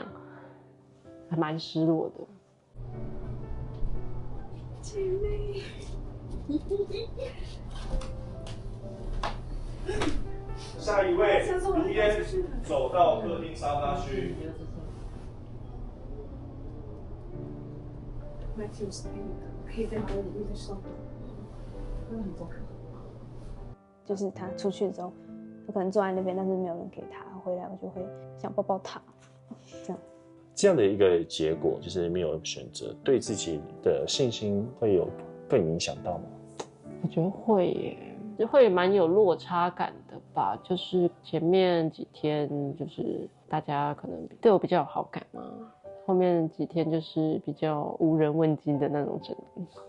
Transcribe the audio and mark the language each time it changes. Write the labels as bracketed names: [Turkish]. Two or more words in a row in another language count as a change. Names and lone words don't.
[Chinese] 還蠻失落的。姐妹，下一位，如烟走到客廳沙發區。 Matthew 是可以在把我禮物再收回，真的很重要。就是他出去之後，我可能坐在那邊，但是沒有人給他，回來我就會想抱抱他，這樣。這樣的一個結果就是沒有選擇，對自己的信心會有更影響到嗎？我覺得會耶，就會蠻有落差感的吧。就是前面幾天就是大家可能對我比較有好感嘛，後面幾天就是比較無人問津的那種程度。